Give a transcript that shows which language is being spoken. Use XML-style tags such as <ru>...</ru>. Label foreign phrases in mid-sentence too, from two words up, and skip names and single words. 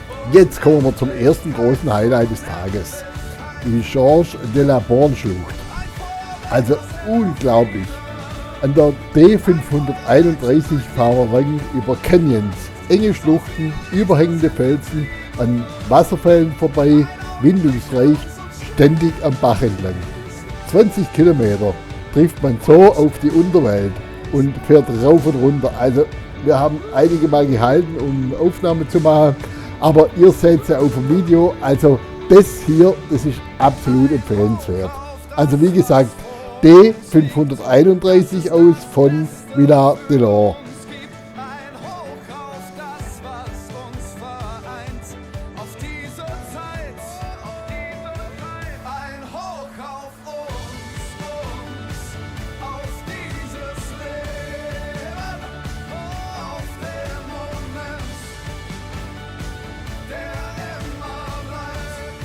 <de>Jetzt kommen wir zum ersten großen Highlight des Tages. Die Georges de la Borne Schlucht. Also unglaublich. An der D531 fahren wir über Canyons, enge Schluchten, überhängende Felsen, an Wasserfällen vorbei, windungsreich, ständig am Bach entlang. 20 Kilometer trifft man so auf die Unterwelt und fährt rauf und runter. Also wir haben einige Mal gehalten, um Aufnahmen zu machen, aber ihr seht es ja auf dem Video. Also das hier, das ist absolut empfehlenswert. Also wie gesagt, D531 aus von Villard de l'Or. Ein Hoch auf das, was uns vereint, auf diese Zeit, ein Hoch auf uns, auf dieses Leben, auf den Moment, der immer bleibt.</de>